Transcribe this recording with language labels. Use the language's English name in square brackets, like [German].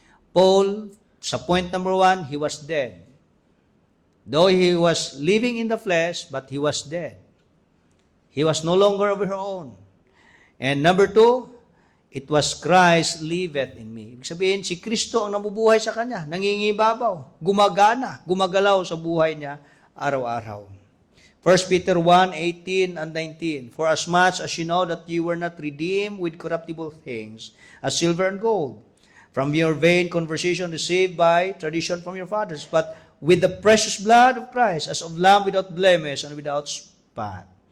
[English] Paul, sa point number 1, he was dead. Though he was living in the flesh, but he was dead. He was no longer of her own. And number 2, it was Christ liveth in me. [Filipino] Ibig sabihin, si Kristo ang nabubuhay sa kanya, nangingibabaw, gumagana, gumagalaw sa buhay niya araw-araw. [English] 1 Peter 1:18 and 19. For as much as you know that you were not redeemed with corruptible things, as silver and gold, from your vain conversation received by tradition from your fathers, but with the precious blood of Christ, as of lamb without blemish and without spot.